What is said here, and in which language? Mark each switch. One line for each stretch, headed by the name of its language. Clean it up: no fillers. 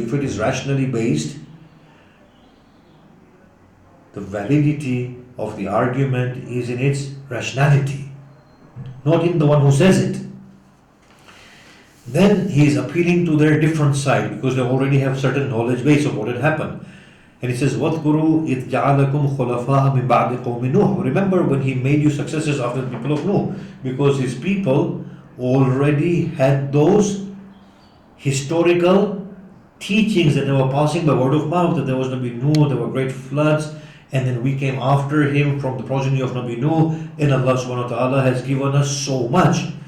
English: If it is rationally based, the validity of the argument is in its rationality, not in the one who says it. Then he is appealing to their different side because they already have certain knowledge base of what had happened. And he says,
Arabic: وَاذْكُرُوا إِذْ جَعَلَكُمْ خُلَفَاءَ مِنْ بَعْدِ قَوْمِ نُوحٍ.
English: Remember when he made you successors after the people of Nuh, because his people already had those historical teachings that they were passing by word of mouth, that there was Nabi Nuh, there were great floods, and then we came after him from the progeny of Nabi Nuh, and Allah subhanahu wa ta'ala has given us so much.